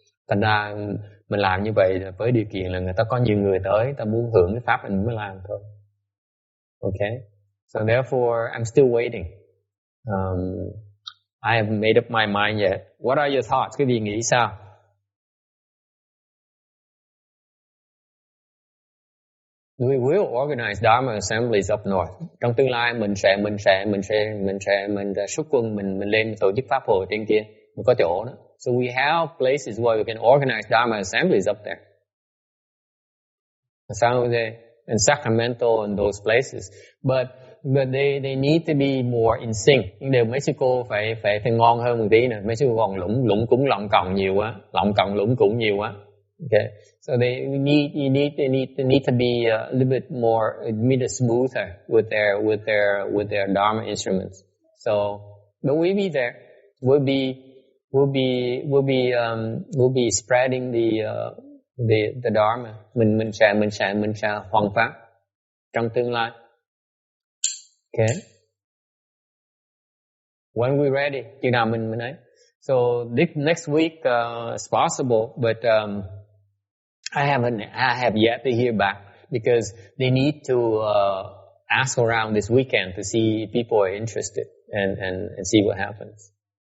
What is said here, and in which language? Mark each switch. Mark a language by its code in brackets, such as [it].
[vi] Thành ra mình làm như vậy với điều kiện là người ta có nhiều người tới, ta muốn hưởng cái pháp mình mới làm thôi. [en] Okay, so therefore I'm still waiting. I haven't made up my mind yet. What are your thoughts? [vi] Quý vị nghĩ sao? [en] We will organize Dharma assemblies up north. [vi] Trong tương lai mình sẽ xuất quân mình lên tổ chức pháp hội trên kia, mình có chỗ đó. [en] So we have places where we can organize Dharma assemblies up there. San Jose and Sacramento and those places, but they need to be more in sync. [vi] Nhưng điều mấy sư cô phải ngon hơn một tí nè. Mấy sư cô còn lũng cúng lọng còng nhiều quá, lọng còng lũng cúng nhiều quá. [en] Okay, so they need to be a little bit more smoother with their Dharma instruments. So, but we'll be there. We'll be spreading the Dharma. [vi] Mình sẽ hoằng pháp trong tương lai. Okay. [en] when we're ready, [vi] chừng nào mình ấy. [en] So this next week is possible, but I have yet to hear back because they need to ask around this weekend to see if people are interested and see what happens.